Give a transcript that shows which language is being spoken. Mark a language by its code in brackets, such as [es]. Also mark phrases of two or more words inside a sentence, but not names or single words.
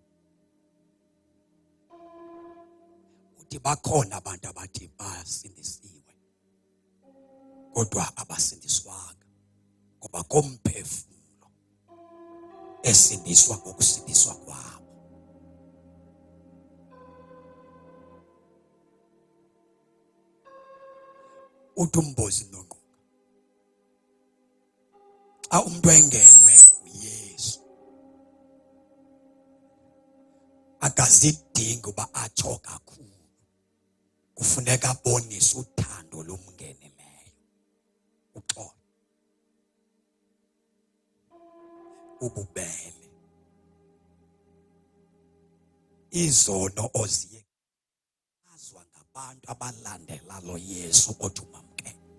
[xh] Uthi bakhona abantu abathi basindisiwe, kodwa abasindiswanga, ngoba komphefumulo esindiswa ngokusindiswa kwabo. Uthi umbozi noNongqunga, xa umuntu engenwe uYesu, akazidingi uba atsho kakhulu, kufuneka abonise uthando lomngenileyo. Uxolo, ububele, izono oziyekazwa ngabantu abalandela lo Yesu othi umamkele.